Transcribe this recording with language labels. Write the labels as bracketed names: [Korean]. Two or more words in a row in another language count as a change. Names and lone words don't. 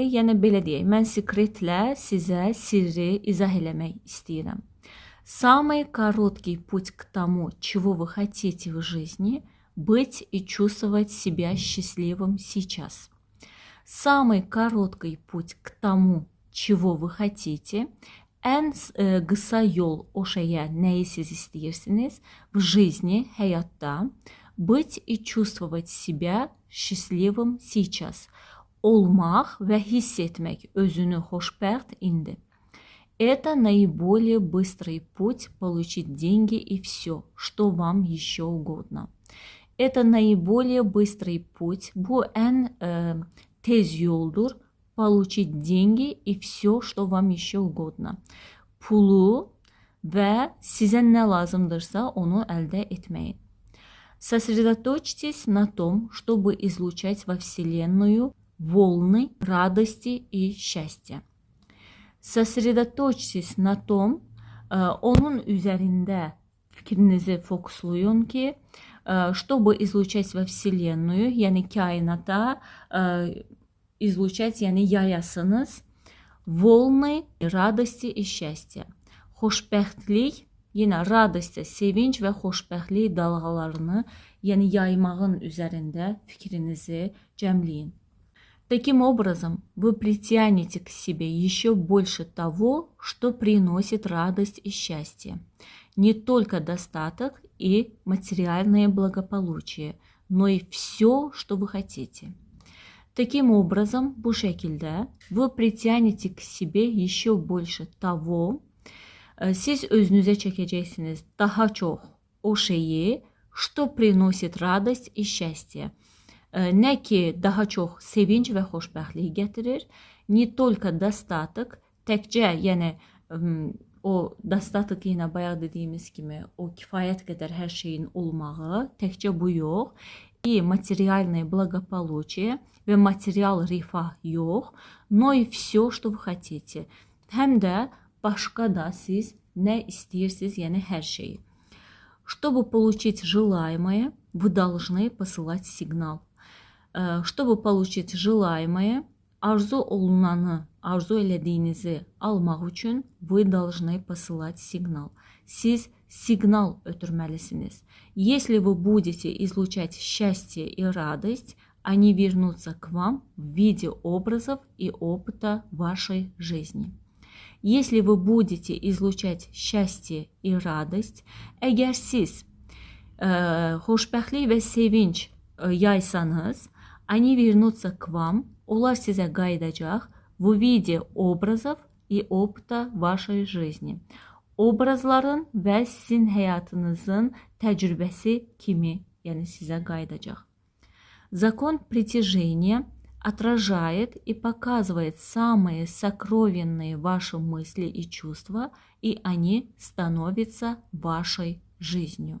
[Azerbaijani] Yəni belə deyək, mən sekretlə sizə sirri izah eləmək istəyirəm. [Russian] Самый короткий путь к тому, чего вы хотите в жизни, быть и чувствовать себя счастливым сейчас. Самый короткий путь к тому, чего вы хотите, [Turkish] en kısa yol o şeye neyi siz istiyorsunuz [Russian] в жизни, [Turkish] hayatta, [Russian] быть и чувствовать себя счастливым сейчас. [Azerbaijani] Olmaq və hiss etmək özünü xoşbəxt indi. [Russian] Это наиболее быстрый путь получить деньги и все, что вам еще угодно. Это наиболее быстрый путь, [Azerbaijani] bu en tez yoldur, [Russian] получить деньги и все, что вам еще угодно. [Azerbaijani] Pulu və sizə nə lazımdırsa onu əldə etməyin. [Russian] Сосредоточьтесь на том, чтобы излучать во Вселенную волны радости и счастья. Сосредоточьтесь на том, [Azerbaijani] onun üzərində fikrinizi fokuslayın ki, [Russian] чтобы излучать во Вселенную, [Azerbaijani] yəni kainata излучать, yəni yayasınız, [Russian] волны радости и счастья. [Azerbaijani] Xoşbəxtlik, yenə radostya, sevinç və xoşbəxtlik dalğalarını, yəni yaymağın üzərində fikrinizi cəmləyin. [Russian] Таким образом, вы притянете к себе еще больше того, что приносит радость и счастье. Не только достаток и материальное благополучие, но и все, что вы хотите. Таким образом, [Turkish] bu şekilde [Russian] вы притянете к себе еще больше того, [Azerbaijani] siz özünüze çəkəcəksiniz daha çox o şeyi, [Russian] что приносит радость и счастье. [Azerbaijani] Nə ki, daha çox sevinç və xoşbəxtlik gətirir, [Russian] не только достаток, [Azerbaijani] təkcə, yəni o достаток yenə bayaq dediyimiz kimi, o kifayət qədər hər şeyin olmağı, təkcə bu yox, [Russian] и материальное благополучие [Azerbaijani] və material rifah yox, [Russian] но и все, что вы хотите. [Azerbaijani] Həm də başqa da siz nə istəyirsiniz, yəni hər şeyi. [Russian] Чтобы получить желаемое, вы должны посылать сигнал. Чтобы получить желаемое, [Azerbaijani] arzu olunanı, arzu elədiyinizi almaq üçün [Russian] вы должны посылать сигнал. [Azerbaijani] Siz signal ötürməlisiniz. [Russian] Если вы будете излучать счастье и радость, они вернутся к вам в виде образов и опыта вашей жизни. Если вы будете излучать счастье и радость, [Azerbaijani] əgər siz xoşbəxtlik və sevinç yaysanız, [Russian] они вернутся к вам, [Azerbaijani] onlar sizə qayıdacaq [Russian] в виде образов и опыта вашей жизни. [Azerbaijani] Obrazların və sizin həyatınızın təcrübəsi kimi, yəni sizə qayıdacaq. [Russian] Закон притяжения отражает и показывает самые сокровенные ваши мысли и чувства, и они становятся вашей жизнью.